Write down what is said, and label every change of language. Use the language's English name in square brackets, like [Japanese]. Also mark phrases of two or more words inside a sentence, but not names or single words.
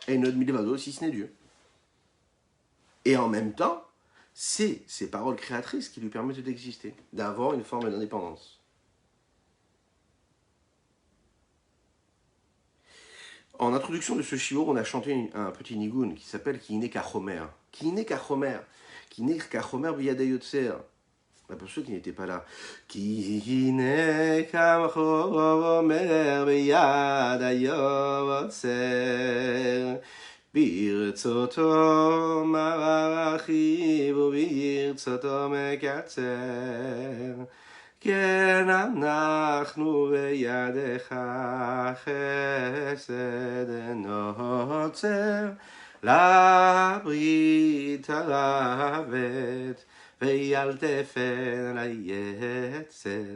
[Hebrew] אין עוד מלבדו, [French] si ce n'est Dieu. Et en même temps, c'est ces paroles créatrices qui lui permettent d'exister, d'avoir une forme d'indépendance. En introduction de ce shiur, on a chanté un petit nigun qui s'appelle [Hebrew] כי הנה כחומר. כי הנה כחומר. כי הנה כחומר בידי יוצר. [French] Pour ceux qui n'étaient pas là. [Hebrew] כי הנה כחומר בידי יוצר. ברצותו מרחיב וברצותו מקצר. כן אנחנו בידך חסד נוצר לברית הרבת ועל תפן היצר.